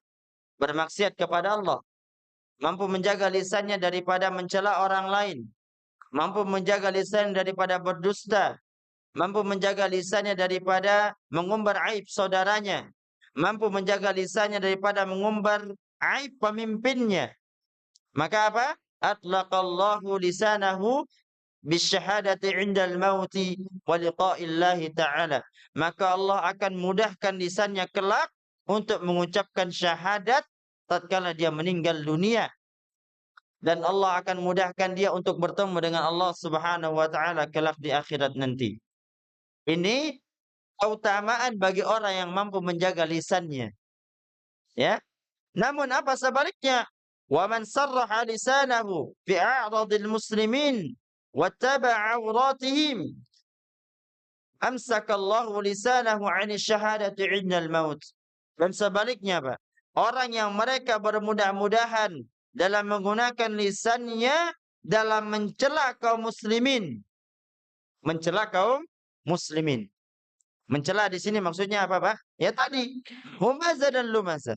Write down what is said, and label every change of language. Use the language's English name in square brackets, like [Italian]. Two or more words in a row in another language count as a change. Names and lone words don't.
[Indonesian] Bermaksiat kepada Allah. Mampu menjaga lisannya daripada mencela orang lain. Mampu menjaga lisan daripada berdusta. Mampu menjaga lisannya daripada mengumbar aib saudaranya. Mampu menjaga lisannya daripada mengumbar aib pemimpinnya. Maka apa? [Arabic] أطلق الله لسانه بالشهادة عند الموت ولقاء الله تعالى. [Indonesian] Maka Allah akan mudahkan lisannya kelak untuk mengucapkan syahadat tatkala dia meninggal dunia. Dan Allah akan mudahkan dia untuk bertemu dengan Allah [Arabic] سبحانه وتعالى [Indonesian] kelak di akhirat nanti. Ini keutamaan bagi orang yang mampu menjaga lisannya. Ya. Namun apa sebaliknya? [Arabic] ومن سرح لسانه في أعراض المسلمين واتبع عوراتهم أمسك الله لسانه عن الشهادة عند الموت. [Indonesian] Dan sebaliknya, Pak, orang yang mereka bermudah-mudahan dalam menggunakan lisannya dalam mencela kaum muslimin. Mencela kaum muslimin. Mencela di sini maksudnya apa, Pak? Ya tadi, humaza dan lumaza.